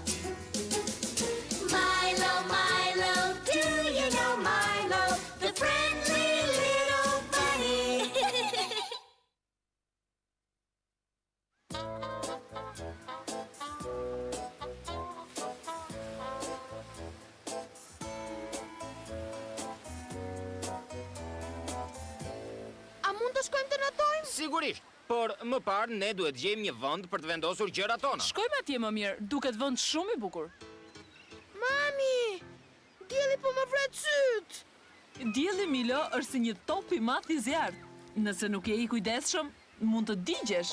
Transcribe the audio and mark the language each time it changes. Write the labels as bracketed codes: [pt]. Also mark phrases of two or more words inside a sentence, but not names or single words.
[en] Milo, Milo, do you know Milo, the friendly little bunny? [sq] A mund të shkojmë të natojmë? Sigurisht, por më parë ne duhet gjejmë një vend për të vendosur gjërat tona. Shkojmë atje më mirë, duket vend shumë i bukur. Mami, dielli po më vret syt. Dielli, Milo, është si një top i madh i zjarrt. Nëse nuk je i kujdesshëm, mund të digjesh.